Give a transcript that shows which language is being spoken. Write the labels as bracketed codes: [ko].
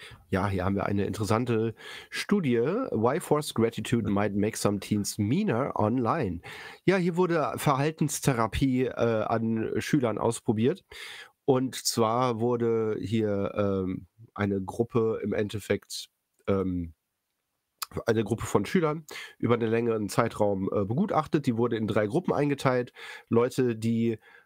[de] Ja, hier haben wir eine interessante Studie. [en] Why forced gratitude might make some teens meaner online. [de] Ja, hier wurde Verhaltenstherapie an Schülern ausprobiert. Und zwar wurde hier eine Gruppe von Schülern über einen längeren Zeitraum begutachtet. Die wurde in 3 Gruppen eingeteilt. Leute, die